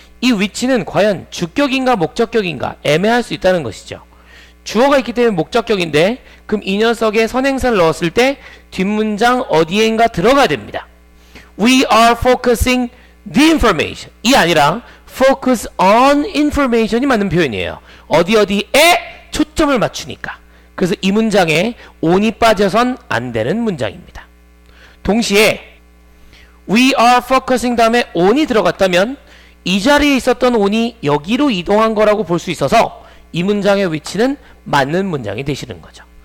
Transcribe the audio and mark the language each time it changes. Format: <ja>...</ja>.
<ko>이 which는 과연 주격인가 목적격인가 애매할 수 있다는 것이죠. 주어가 있기 때문에 목적격인데 그럼 이 녀석에 선행사를 넣었을 때 뒷문장 어디에인가 들어가야 됩니다.</ko> <en>We are focusing the information</en> <ko>이 아니라</ko> <en>focus on information이</en> <ko>맞는 표현이에요. 어디에 초점을 맞추니까. 그래서 이 문장에 on이 빠져선 안 되는 문장입니다. 동시에 we are focusing 다음에 on이 들어갔다면 이 자리에 있었던 on이 여기로 이동한 거라고 볼 수 있어서 이 문장의 위치는 맞는 문장이 되시는 거죠.</ko>